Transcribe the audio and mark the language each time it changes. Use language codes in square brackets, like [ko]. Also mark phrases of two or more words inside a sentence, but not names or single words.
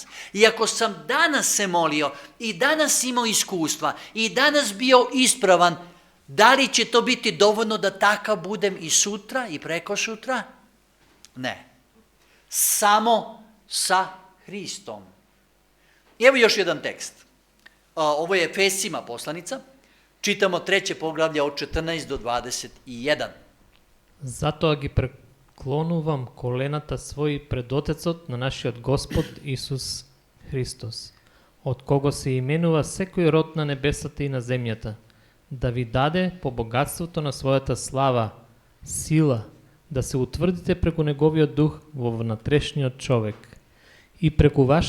[sr] I ako sam danas se molio i danas imao iskustva i danas bio ispravan, da li će to biti dovoljno da takav budem i sutra i preko sutra? Ne. Samo sa Hristom. Evo još jedan tekst. Ovo je Efesima poslanica. Čitamo 3. poglavlje od 14 do 21. [mk] Затоа ги преклонувам колената своји пред Отецот на нашиот Господ Исус Христос, од кого се именува секој род на небесата и на земјата, да ви даде по богатството на својата слава, сила, да се утврдите преку Неговиот дух во внатрешниот човек и преку